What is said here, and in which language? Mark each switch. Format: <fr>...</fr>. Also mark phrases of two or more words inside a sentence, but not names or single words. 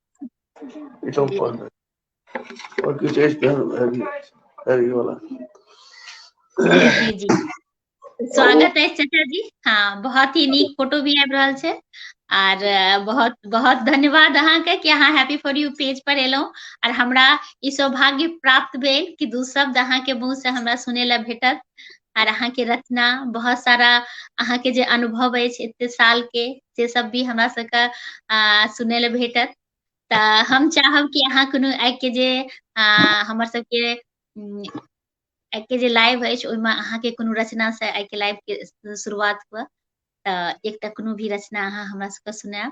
<mai>जी स्वागत है चाचा जी। हाँ बहुत ही नीक फोटो भी आबि रहल छै। और बहुत बहुत धन्यवाद अहाँके कि अहाँ हैप्पी फॉर यू पेज पर एलहुँ और हमरा ई सौभाग्य प्राप्त भेल कि 2 शब्द अहाँके मुँह से हमरा सुनै ला भेटत। और अहाँके रचना बहुत सारा अहाँके जे अनुभव अछि एते साल के से सब भी हमरा सबके सुनै ला भेटत। तऽ हम चाहब कि अहाँ कोनो आइ के जे हमर सबके आइ के जे लाइव अछि ओहिमे अहाँके कोनो रचना से आइ के लाइव के शुरुआत हुए, तऽ एकटा कोनो भी रचना अहाँ हमरा सबके सुनाएब।</mai>